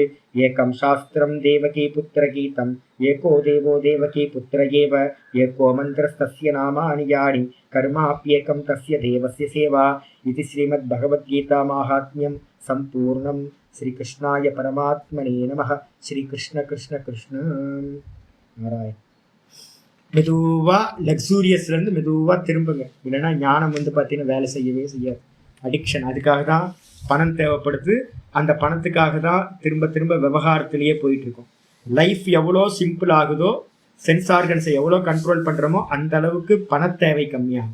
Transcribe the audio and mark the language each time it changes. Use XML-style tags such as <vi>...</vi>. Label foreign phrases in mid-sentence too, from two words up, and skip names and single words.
<sa>एकं शास्त्रं देवकी पुत्रगीतम् एको देवो देवकी पुत्र एव. एको मन्त्रस्तस्य नामानि यानि कर्माप्येकं तस्य देवस्य सेवा. इति श्रीमद्भगवद्गीता माहात्म्यं सम्पूर्णं. श्री कृष्णाय परमात्मने नमः. श्री कृष्ण कृष्ण कृष्ण नारायण.</sa> <ta>மெதுவா லக்ஸூரியஸ்ல இருந்து மெதுவா திரும்புங்க. இல்லைன்னா ஞானம் பார்த்தீங்கன்னா வேலை செய்யவே செய்யாது. அடிக்ஷன். அதுக்காக தான் பணம் தேவைப்படுது. அந்த பணத்துக்காக தான் திரும்ப திரும்ப விவகாரத்திலேயே போயிட்டு இருக்கோம். லைஃப் எவ்வளோ சிம்பிள் ஆகுதோ,</ta> <en>sense organs</en> <ta>எவ்வளோ கண்ட்ரோல் பண்றோமோ அந்த அளவுக்கு பணத்தேவை கம்மியாகும்.</ta>